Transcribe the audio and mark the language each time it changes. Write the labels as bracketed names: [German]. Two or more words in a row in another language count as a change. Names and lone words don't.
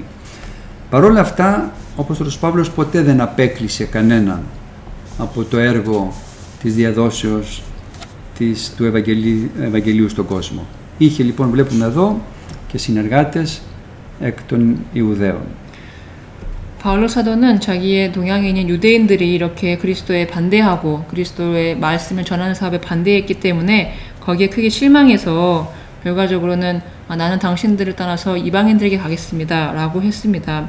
[Greek] Παρ' όλα αυτά, ο Απόστολος Παύλος ποτέ δεν απέκλεισε κανέναν από το έργο της διαδόσεως του Ευαγγελίου στον κόσμο. Είχε λοιπόν, βλέπουμε εδώ, και συνεργάτες εκ των Ιουδαίων. [Korean] 바울로 사도는 자기의 동양에 있는 유대인들이 이렇게 그리스도에 반대하고 그리스도의 말씀을 전하는 사업에 반대했기 때문에 거기에 크게 실망해서 결과적으로는 나는 당신들을 떠나서 이방인들에게 가겠습니다 라고 했습니다.